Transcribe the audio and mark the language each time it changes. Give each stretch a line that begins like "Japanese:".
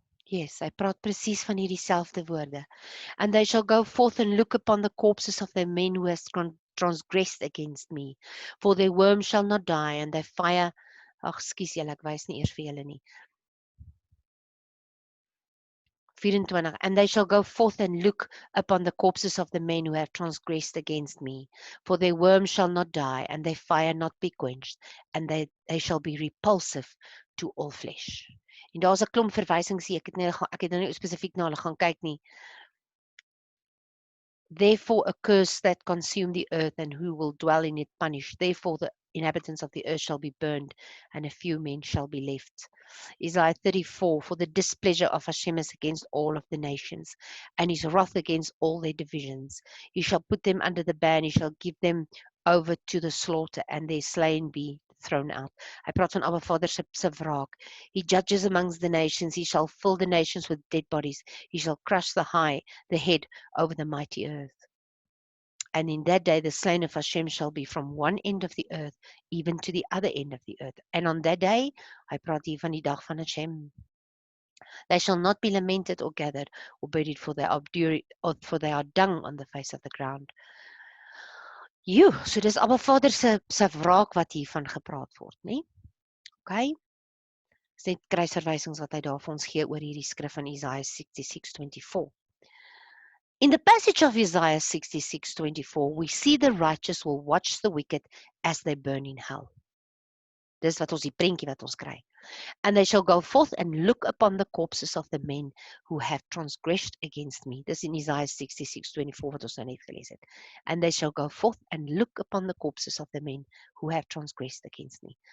Afrikaans: Yes, hy praat presies van hierdie selfde woorde.
English: And they shall go forth and look upon the corpses of their men who has transgressed against me. For their worm shall not die, and their fire...
Afrikaans: Ag, skus julle, ek wys nie eers vir julle nie. 24.
English: And they shall go forth and look upon the corpses of the men who have transgressed against me. For their worm shall not die, and their fire not be quenched, and they shall be repulsive to all flesh.
Afrikaans: En daar's 'n klomp verwysings hier. Ek het nou nie spesifiek na hulle gaan kyk nie.
English: Therefore a curse that consume the earth, and who will dwell in it punished. Therefore the inhabitants of the earth shall be burned, and a few men shall be left. Isaiah 34, for the displeasure of Hashem is against all of the nations, and his wrath against all their divisions. He shall put them under the ban, he shall give them over to the slaughter, and their slain be thrown out.
Afrikaans: Hy praat van Abba Vader se wraak.
English: He judges amongst the nations, he shall fill the nations with dead bodies, he shall crush the head over the mighty earth. And in that day the slain of Hashem shall be from one end of the earth, even to the other end of the earth. And on that day,
Afrikaans: hy praat hier van die dag van Hashem,
English: they shall not be lamented or gathered or buried, for they are dung on the face of the ground.
Afrikaans: So dis Abba Vader se wraak wat hiervan gepraat word, nie? Okay? Dis net kruisverwysings wat hy daar vir ons gee oor hierdie skrif van Isaiah 66:24.
English: In the passage of Isaiah 66:24, we see the righteous will watch the wicked as they burn in hell.
Afrikaans: Dis wat ons die prentjie wat ons kry.
English: And they shall go forth and look upon the corpses of the men who have transgressed against me.
Afrikaans: Dis in Isaiah 66:24 wat ons nou net gelees het.
English: And they shall go forth and look upon the corpses of the men who have transgressed against me.